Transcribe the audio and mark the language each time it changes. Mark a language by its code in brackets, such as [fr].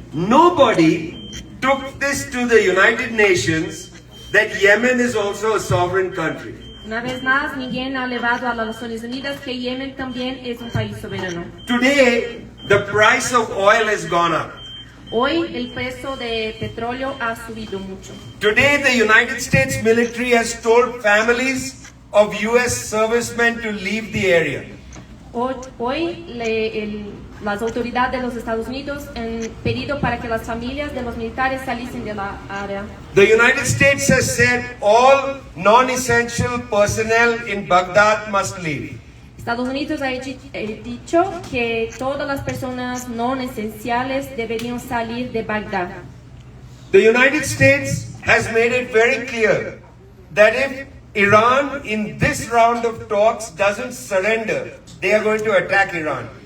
[en] Nobody took this to the United Nations that Yemen is also a sovereign country. [es] Una vez más, Miguel ha elevado a las Naciones Unidas que Yemen también es un país soberano. [en] Today, the price of oil has gone up. [es] Hoy el precio de petróleo ha subido mucho. [en] Today, the United States military has told families of US servicemen to leave the area. [es] Hoy las autoridades de los Estados Unidos han pedido para que las familias de los militares saliesen de la área. [en] The United States has said all non-essential personnel in Baghdad must leave. [es] Estados Unidos ha dicho que todas las personas no esenciales deberían salir de Bagdad. [en] The United States has made it very clear that if Iran in this round of talks doesn't surrender, they are going to attack Iran.